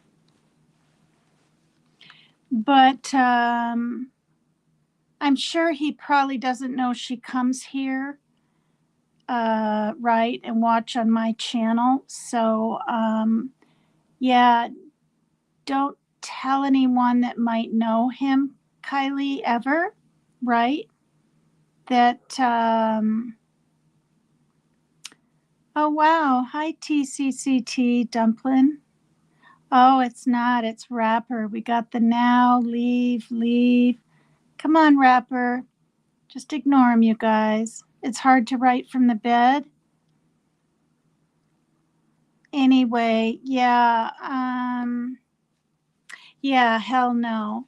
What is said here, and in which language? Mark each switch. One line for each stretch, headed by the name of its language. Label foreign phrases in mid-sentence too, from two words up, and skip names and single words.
English: But I'm sure he probably doesn't know she comes here, right, and watch on my channel. So, yeah, don't tell anyone that might know him, Kylie, ever, right? That, oh, wow. Hi, TCCT Dumplin'. Oh, it's not. It's Rapper. We got the now, leave, leave. Come on, Rapper. Just ignore him, you guys. It's hard to write from the bed. Anyway, yeah, hell no.